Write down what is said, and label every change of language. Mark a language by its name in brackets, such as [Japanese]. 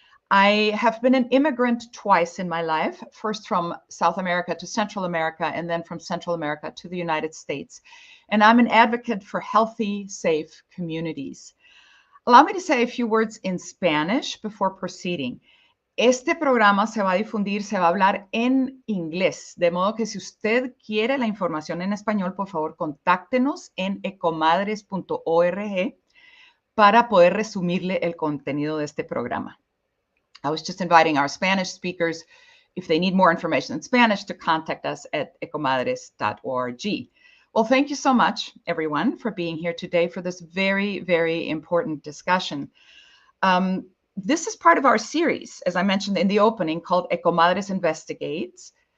[English] I have been an immigrant twice in my life, first from South America to Central America, and then from Central America to the United States. And I'm an advocate for healthy, safe communities. Allow me to say a few words in Spanish before proceeding. [Spanish] Este programa se va a difundir, se va a hablar en inglés, de modo que si usted quiere la información en español, por favor, contáctenos en ecomadres.org para poder resumirle el contenido de este programa. [English] I was just inviting our Spanish speakers, if they need more information in Spanish, to contact us at ecomadres.org. Well, thank you so much, everyone, for being here today for this very, very important discussion. This is part of our series, as I mentioned in the opening, called EcoMadres Investigates.